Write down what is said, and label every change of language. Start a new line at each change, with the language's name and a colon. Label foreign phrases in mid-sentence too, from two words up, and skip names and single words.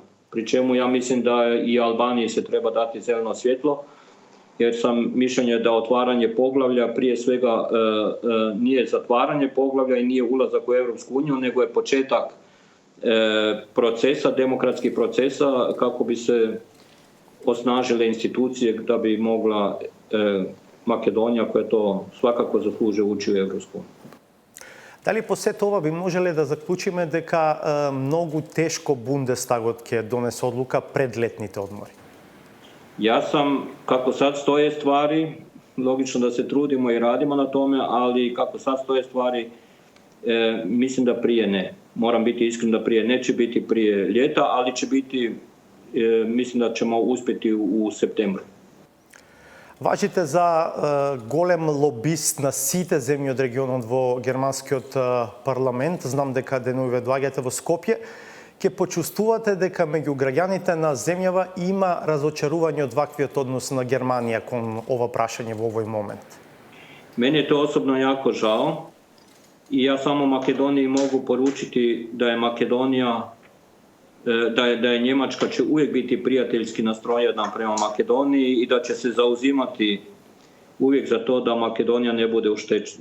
Croatian: Pri čemu ja mislim da i Albaniji se treba dati zeleno svjetlo, jer sam mišljenja da otvaranje poglavlja prije svega nije zatvaranje poglavlja i nije ulazak u Europsku uniju, nego je početak procesa, demokratskih procesa kako bi se osnažile institucije da bi mogla Makedonija, koja to svakako zaslužuje, ući u Europsku uniju.
Macedonian: Дали по сето ова би можеле да заклучиме дека многу тешко Бундестагот ќе донесе одлука пред летните одмори?
Croatian: Jas sam, kako sad stoje stvari, logično da se trudimo i radimo na tome, ali kako sad stoje stvari, mislim da prije ne. Moram biti iskren da prije neće biti prije ljeta, ali će biti, mislim da ćemo uspjeti u septembru.
Macedonian: Важите за голем лобист на сите земји од регионот во германскиот парламент. Знам дека денуве доаѓате во Скопје. Ке почувствувате дека меѓу граѓаните на земјава има разочарување од ваквиот однос на Германија кон ова прашање во овој момент?
Croatian: Meni je to osobno jako žao i ja samo Makedoniji mogu poručiti da je Makedonija, da je Njemačka će uvijek biti prijateljski nastrojena prema Makedoniji i da će se zauzimati uvijek za to da Makedonija ne bude oštećena.